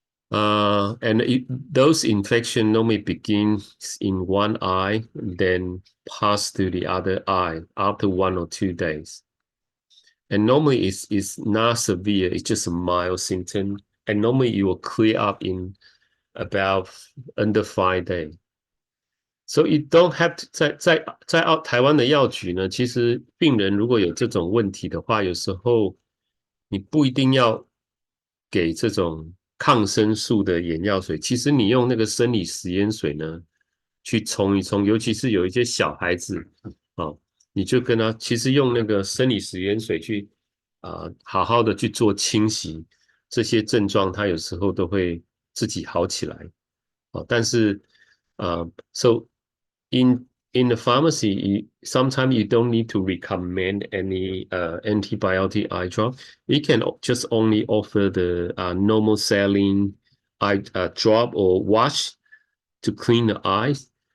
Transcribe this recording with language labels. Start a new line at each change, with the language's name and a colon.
English: Those infection normally begins in one eye, then pass to the other eye after 1 or 2 days. And normally it's not severe, it's just a mild symptom. And normally it will clear up in about under 5 days. So you don't have to
Chinese: 在台湾的药局呢，其实病人如果有这种问题的话，有时候你不一定要给这种抗生素的眼药水，其实你用那个生理食盐水呢去冲一冲，尤其是有一些小孩子你就跟他其实用那个生理食盐水去好好的去做清洗，这些症状他有时候都会自己好起来。但是
English: so in the pharmacy, sometimes you don't need to recommend any antibiotic eye drop. You can just only offer the normal saline eye drop or wash to clean the eyes.